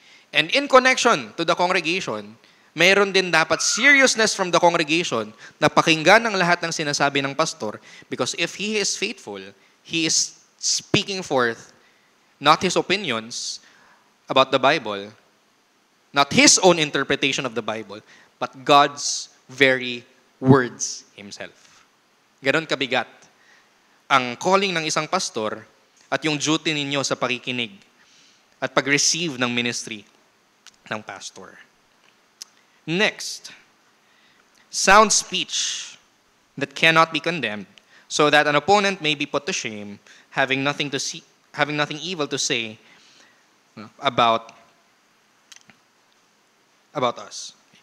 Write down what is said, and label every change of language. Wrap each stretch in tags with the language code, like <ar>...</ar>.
<en>And in connection to the congregation,</en> <tl>mayroon din dapat</tl> <en>seriousness from the congregation</en> <tl>na pakinggan ang lahat ng sinasabi ng pastor,</tl> <en>because if he is faithful, he is speaking forth not his opinions about the Bible, not his own interpretation of the Bible, but God's very words himself.</en> <tl>Ganon kabigat ang calling ng isang pastor at yung duty ninyo sa pakikinig at pag-receive ng ministry ng pastor.</tl> <en>Next, sound speech that cannot be condemned, so that an opponent may be put to shame, having nothing evil to say about us.</en>